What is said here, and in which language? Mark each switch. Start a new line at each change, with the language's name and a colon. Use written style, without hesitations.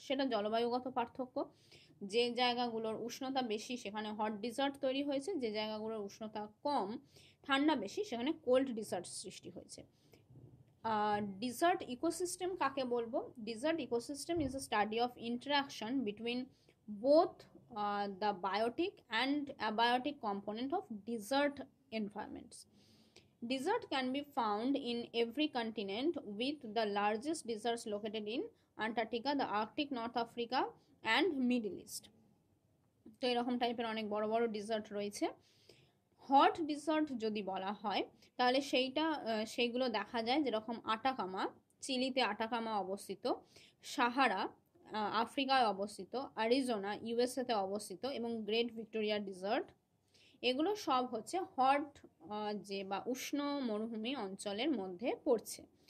Bangla: সেটা জলবায়ুগত পার্থক্য, যে জায়গাগুলোর উষ্ণতা বেশি সেখানে হট ডিজার্ট তৈরি হয়েছে, যে জায়গাগুলোর উষ্ণতা কম, ঠান্ডা বেশি, সেখানে কোল্ড ডিজার্ট সৃষ্টি হয়েছে। ডিজার্ট ইকোসিস্টেম কাকে বলবো?
English: Desert ecosystem is a study of interaction between both the biotic and abiotic component of desert environments. Desert can be found in every continent, with the largest deserts located in Antarctica, the Arctic, North Africa and Middle East.
Bangla: তো এরকম টাইপের অনেক বড় বড় dessert রয়েছে। Hot dessert যদি বলা হয় তাহলে সেইগুলো দেখা যায়, যেরকম আটাকামা, চিলিতে আটাকামা অবস্থিত, সাহারা আফ্রিকায় অবস্থিত, অ্যারিজোনা ইউএসএতে অবস্থিত এবং গ্রেট ভিক্টোরিয়া ডিজার্ট, এগুলো সব হচ্ছে হট যে বা উষ্ণ মরুভূমি অঞ্চলের মধ্যে পড়ছে।